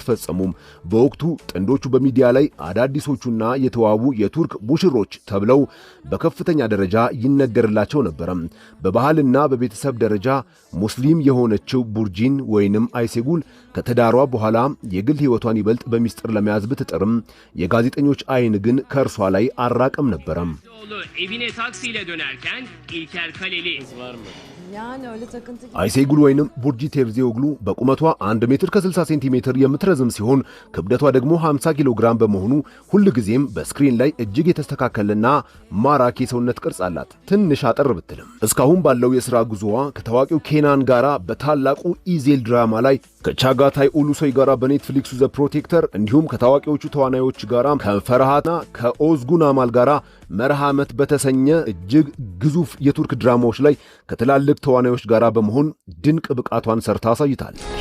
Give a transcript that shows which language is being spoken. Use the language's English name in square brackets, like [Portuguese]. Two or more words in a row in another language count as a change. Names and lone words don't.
[Amharic] ፈጸሙ። በወቅቱ ጥንዶቹ በሚዲያ ላይ አዳዲሶቹና የተዋቡ የቱርክ ሙሽሮች ተብለው በከፍተኛ ደረጃ ይነገርላቸው ነበር። በባህልና በቤተሰብ ደረጃ ሙስሊም የሆነችው ቡርጂን ወይንም አይሴጉል ከተዳሯ በኋላ የግል ሕይወቷን ይበልጥ በሚስጥር ለመያዝ ብትጥርም የጋዜጠኞች አይን ግን ከእርሷ ላይ አራቀም ነበር። [Turkish] evine taksiyle dönerken İlker Kaleli Yani öyle takıntı gibi. [Amharic] አይሴጉል ወይንም ቡርጂ ቴርዚዮግሉ በቁመቷ 1 ሜትር ከ60 ሴንቲሜትር የምትረዝም ሲሆን ክብደቷ ደግሞ 50 ኪሎ ግራም በመሆኑ ሁልጊዜም በስክሪን ላይ እጅግ የተስተካከለና ማራኪ የሰውነት ቅርጽ አላት። ትንሽ አጠር ብትልም እስካሁን ባለው የሥራ ጉዞዋ ከታዋቂው ኬናን ጋራ በታላቁ ኢዜል ድራማ ላይ ከቻጋታይ ኡሉሶይ ጋራ በኔትፍሊክሱ ዘ ፕሮቴክተር እንዲሁም ከታዋቂዎቹ ተዋናዮች ጋራ ከፈርሃትና ከኦዝጉን አማል ጋራ መርሃመት በተሰኘ እጅግ ግዙፍ የቱርክ ድራማዎች ላይ ከትላልቅ ተዋናዮች ጋራ በመሆን ድንቅ ብቃቷን ሰርታ አሳይታለች።